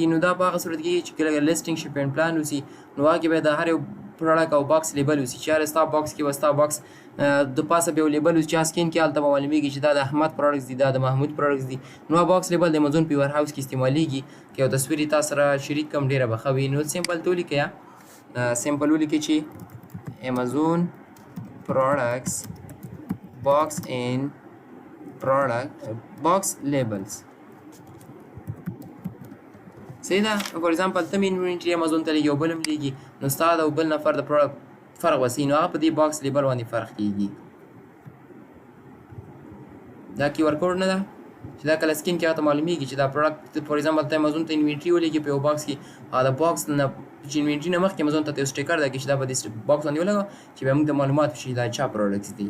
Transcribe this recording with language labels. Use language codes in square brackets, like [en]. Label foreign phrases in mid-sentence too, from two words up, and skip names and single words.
[ps] نو دا په هغه صورت کې چې کله [en] listing shipping plan [ps] وسي نو هغه کې به د هر یو پروډکټ او [en] box label [ps] وسي چې هر ستا باکس کې به ستا باکس د پاسه به یو لیبل وسي چې سکین کې هلته به معلومیږي چې دا د احمد پروډکټس دي، دا د محمود پروډکټس دي. نو [en] box label [ps] د امازون په ویر هاوس کې استعمالیږي. که یو تصویر یې تاسو سره شریک کړم ډېره به ښه وي. نو سمپل ته ولیکئ، سمپل ولیکئ چې امازون [en] products box in product box labels. [ps] صحیح ده. [en] for example [ps] ته مې انوینټري امازون ته لیږي او بل هم لیږي، نو ستا د بل نفر د پروډکټ فرق وسي نو هغه په دې [en] box label [ps] باندې فرق کېږي. دا [en] QR code [ps] نه ده چې دا کله سکین کې هغه ته معلومیږي چې دا پروډکټ [en] for example [ps] ته امازون ته انوینټري ولیږي په یو باکس کې، او د باکس نه چې انوینټري نه مخکې امازون ته یو سټیکر ده چې دا به دې باکس باندې ولګوه چې بیا موږ ته معلومات وشي دا چا پروډکټس دي.